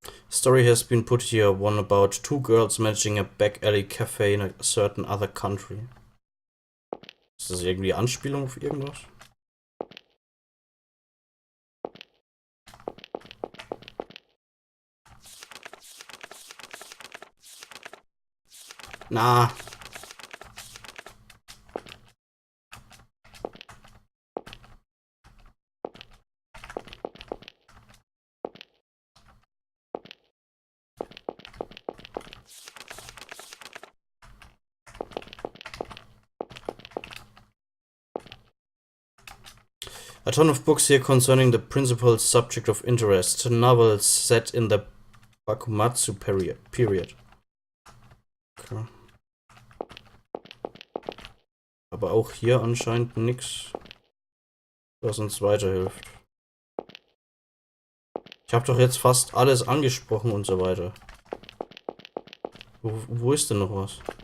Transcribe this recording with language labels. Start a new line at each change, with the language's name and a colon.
English: Story has been put here, one about two girls managing a back alley cafe in a certain other country.
German: Ist das irgendwie Anspielung auf irgendwas? Na.
English: A ton of books here concerning the principal subject of interest, novels set in the Bakumatsu period. Okay.
German: Aber auch hier anscheinend nichts, was uns weiterhilft. Ich habe doch jetzt fast alles angesprochen und so weiter. Wo ist denn noch was?